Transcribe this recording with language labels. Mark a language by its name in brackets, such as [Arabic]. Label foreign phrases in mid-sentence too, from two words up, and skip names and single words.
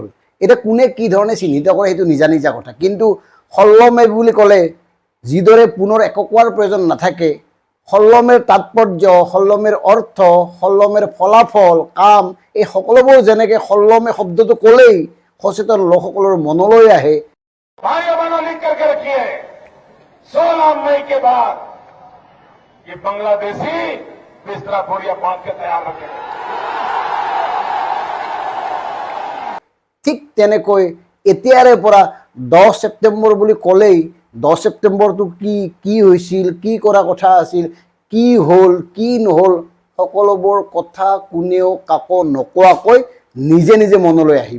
[Assamese] এতিয়া কোনে কি ধৰণে চিহ্নিত কৰে সেইটো নিজা নিজা কথা, কিন্তু 16 মে বুলি ক'লে যিদৰে পুনৰ একো কোৱাৰ প্ৰয়োজন নাথাকে, 16 মেৰ তাৎপৰ্য, 16 মেৰ অৰ্থ, 16 মেৰ ফলাফল, কাম, এই সকলোবোৰ যেনেকৈ 16 মে শব্দটো ক'লেই সচেতন লোকসকলৰ মনলৈ আহে। [Hindi] 16 मई के बाद ये बांग्लादेशी बिस्तरा बोरिया बांध के तैयार रखेंगे। [Assamese] ঠিক তেনেকৈ এতিয়াৰে পৰা 10 ছেপ্টেম্বৰ বুলি ক'লেই 10 ছেপ্টেম্বৰটো কি হৈছিল, কি কৰা কথা আছিল, কি হ'ল, কি নহ'ল, সকলোবোৰ কথা কোনেও কাকো নোকোৱাকৈ নিজে নিজে মনলৈ আহিব।